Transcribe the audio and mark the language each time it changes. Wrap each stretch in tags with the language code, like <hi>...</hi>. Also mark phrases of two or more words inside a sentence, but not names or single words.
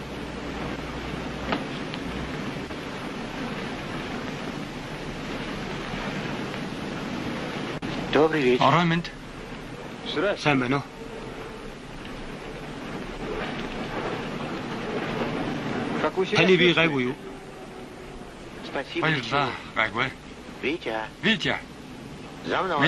<ru>Добрый вечер.</ru> <mn>Орой минь. Сайн байна уу?</mn> <ru>Как вы себя</ru> <mn>Таны би</mn> <ru>чувствуете?</ru> <mn>гайгүй юу?</mn> <ru>Спасибо.</ru> <mn>Баярлалаа. Гайгүй.</mn> <ru>Витя, Витя, за мной.</ru>